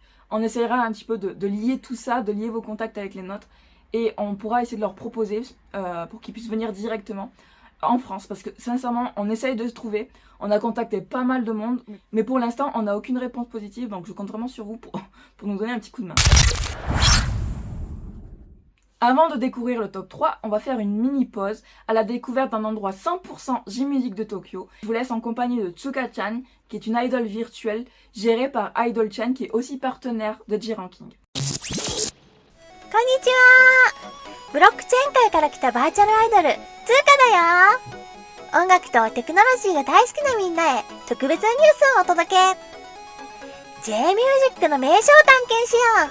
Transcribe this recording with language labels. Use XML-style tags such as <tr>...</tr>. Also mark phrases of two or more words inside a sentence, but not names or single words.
<fr>On essaiera un petit peu de lier tout ça, de lier vos contacts avec les nôtres, et on pourra essayer de leur proposer pour qu'ils puissent venir directement en France, parce que sincèrement on essaye de se trouver, on a contacté pas mal de monde, mais pour l'instant on n'a aucune réponse positive, donc je compte vraiment sur vous pour nous donner un petit coup de main. Avant de découvrir le top 3, on va faire une mini pause à la découverte d'un endroit 100% J-Music de Tokyo. Je vous laisse en compagnie de Tsuka-chan, qui est une idole virtuelle gérée par Idol-chan, qui est aussi partenaire de J-Ranking.</fr> <ja>こんにちは。ブロックチェーン界から来たバーチャルアイドル、つーかだよ。音楽とテクノロジーが大好きなみんなへ特別なニュースをお届け。J-Music の名称を探検しよう。</ja>